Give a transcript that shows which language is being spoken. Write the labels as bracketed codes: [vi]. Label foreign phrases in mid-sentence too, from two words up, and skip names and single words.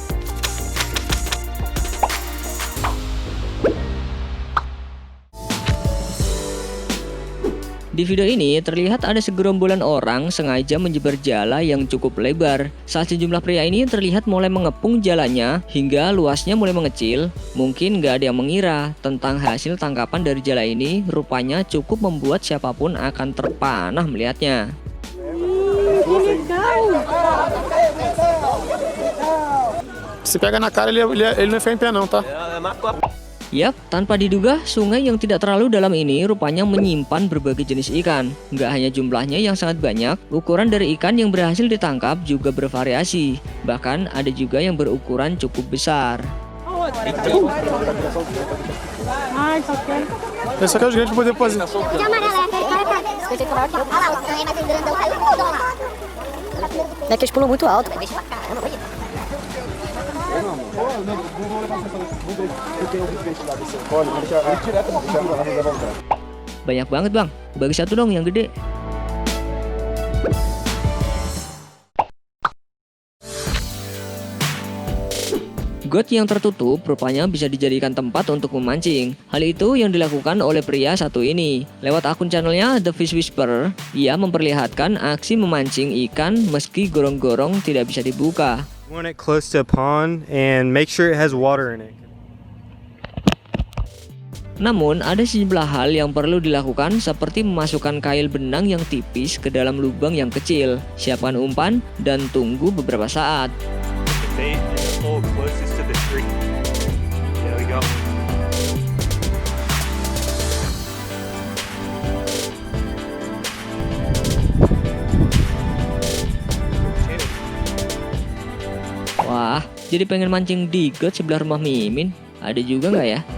[id] Di video ini terlihat ada segerombolan orang sengaja menyebar jala yang cukup lebar. Saat sejumlah pria ini terlihat mulai mengepung jalannya hingga luasnya mulai mengecil. Mungkin gak ada yang mengira tentang hasil tangkapan dari jala ini rupanya cukup membuat siapapun akan terpanah melihatnya. [pt] Se pega na cara, ele não enfiar em pé não, tá? [id] Yap, tanpa diduga, sungai yang tidak terlalu dalam ini rupanya menyimpan berbagai jenis ikan. Nggak hanya jumlahnya yang sangat banyak, ukuran dari ikan yang berhasil ditangkap juga bervariasi. Bahkan ada juga yang berukuran cukup besar. [pt] Esse aqui é os grandes poder fazer. É que eles pulam muito alto. [id] Banyak banget bang, bagi satu dong yang gede. Got yang tertutup rupanya bisa dijadikan tempat untuk memancing. Hal itu yang dilakukan oleh pria satu ini. Lewat akun channelnya The Fish Whisperer, ia memperlihatkan aksi memancing ikan meski gorong-gorong tidak bisa dibuka. [en] Want it close to a pond and make sure it has water in it. [id] Namun ada sejumlah hal yang perlu dilakukan seperti memasukkan kail benang yang tipis ke dalam lubang yang kecil, siapkan umpan, dan tunggu beberapa saat. [en] Bait and the pole closest to the tree. There we go. [id] Wah, jadi pengen mancing di got sebelah rumah Mimin. Ada juga nggak ya?